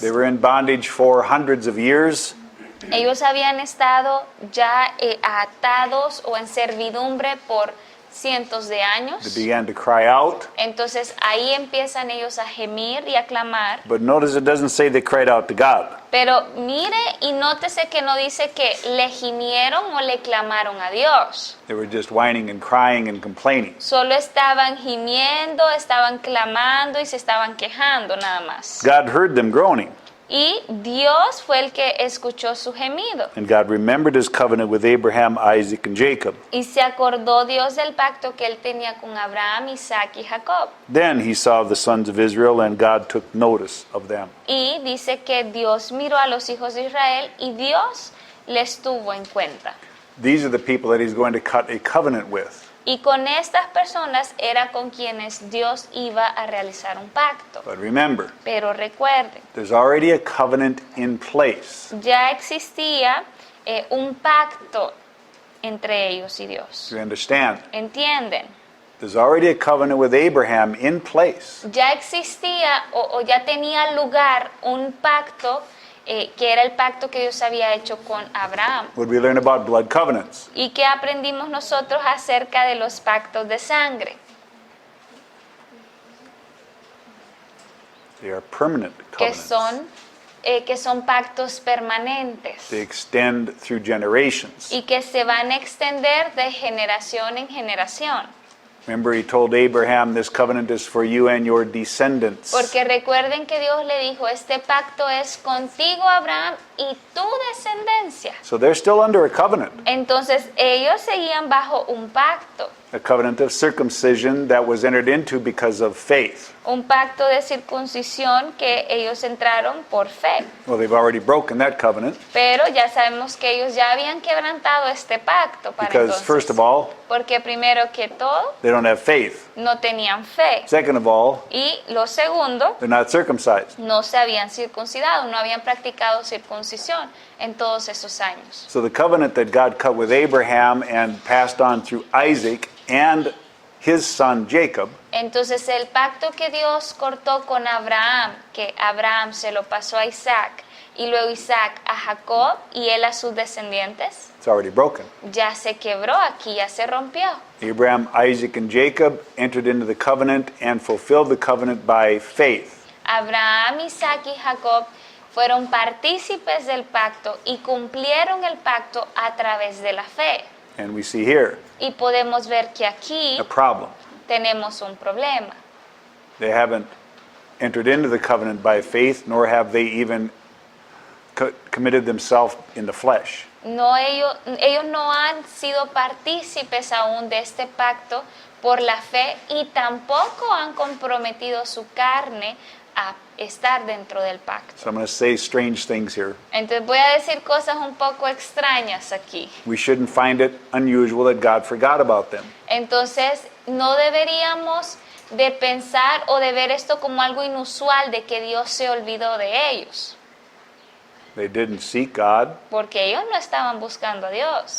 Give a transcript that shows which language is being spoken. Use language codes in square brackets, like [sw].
[en] They were in bondage for hundreds of years. [es] Ellos habían estado ya atados o en servidumbre por cientos de [en] They [es] años. [en] began to cry out. [es] Entonces ahí empiezan ellos a gemir y a clamar. [en] But notice it doesn't say they cried out to God. [es] Pero mire y nótese que no dice que le gimieron o le clamaron a Dios. [en] They were just whining and crying and complaining. [es] Solo estaban gimiendo, estaban clamando y se estaban quejando nada más. [en] God heard them groaning. [es] Y Dios fue el que escuchó su gemido. [en] And God remembered his covenant with Abraham, Isaac, and Jacob. [es] Y se acordó Dios del pacto que él tenía con Abraham, Isaac y Jacob. [en] Then he saw the sons of Israel, and God took notice of them. [es] Y dice que Dios miró a los hijos de Israel y Dios les tuvo en cuenta. [en] These are the people that he's going to cut a covenant with. [es] Y con estas personas era con quienes Dios iba a realizar un pacto. [en] But remember, [es] Pero recuerden, [en] there's already a covenant in place. [es] ya existía un pacto entre ellos y Dios. [en] You understand? [es] ¿Entienden? [en] There's already a covenant with Abraham in place. [es] Ya existía o ya tenía lugar un pacto que era el pacto que Dios había hecho con Abraham. [en] What we learn about blood covenants? [es] ¿Y qué aprendimos nosotros acerca de los pactos de sangre? [en] They are permanent [es] Que [en] covenants. [es] son pactos permanentes [en] They extend through generations. [es] y que se van a extender de generación en generación. [en] Remember, he told Abraham, this covenant is for you and your descendants. [es] Porque recuerden que Dios le dijo, este pacto es contigo, Abraham, y tu descendencia. [en] So they're still under a covenant. [es] Entonces ellos seguían bajo un pacto. [en] A covenant of circumcision that was entered into because of faith. [es] Un pacto de circuncisión que ellos entraron por fe. [en] Well, they've already broken that covenant [es] Pero ya sabemos que ellos ya habían quebrantado este pacto para [en] because, [es] entonces. [en] first of all, [es] Porque primero que todo, [en] they don't have faith. [es] no tenían fe. [en] Second of all, [es] Y lo segundo, [en] they're not circumcised. [es] no se habían circuncidado, no habían practicado circuncisión en todos esos años. [en] So the covenant that God cut with Abraham and passed on through Isaac and his son Jacob [es] Entonces el pacto que Dios cortó con Abraham, que Abraham se lo pasó a Isaac, y luego Isaac a Jacob y él a sus descendientes, [en] it's already broken. [es] ya se quebró aquí, ya se rompió. [en] Abraham, Isaac, and Jacob entered into the covenant and fulfilled the covenant by faith. [es] Abraham, Isaac y Jacob fueron partícipes del pacto y cumplieron el pacto a través de la fe. [en] And we see here [es] Y podemos ver que aquí [en] a problem. [es] tenemos un problema. [en] They haven't entered into the covenant by faith, nor have they even committed themselves in the flesh. [es] No, ellos no han sido partícipes aún de este pacto por la fe y tampoco han comprometido su carne a estar dentro del pacto. [en] So I'm going to say strange things here. [es] Entonces voy a decir cosas un poco extrañas aquí. [en] We shouldn't find it unusual that God forgot about them. [es] Entonces no deberíamos de pensar o de ver esto como algo inusual de que Dios se olvidó de ellos, [en] They didn't seek God. [es] porque ellos no estaban buscando a Dios,